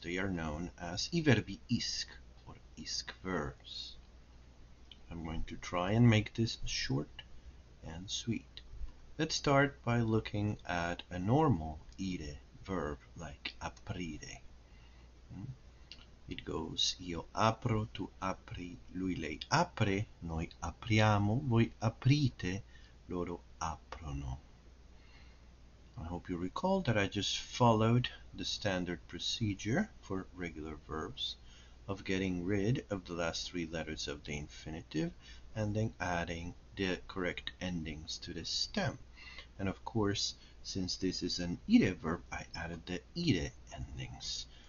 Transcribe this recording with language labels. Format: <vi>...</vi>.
<en>They are known as I verbi isk or isk verbs. I'm going to try and make this short and sweet. Let's start by looking at a normal ide verb like aprire. It goes</en> <it>io apro, tu apri, lui lei apre, noi apriamo, voi aprite, loro aprono.</it> <en>I hope you recall that I just followed the standard procedure for regular verbs of getting rid of the last three letters of the infinitive and then adding the correct endings to the stem. And of course, since this is an ide verb, I added the ide endings.</en>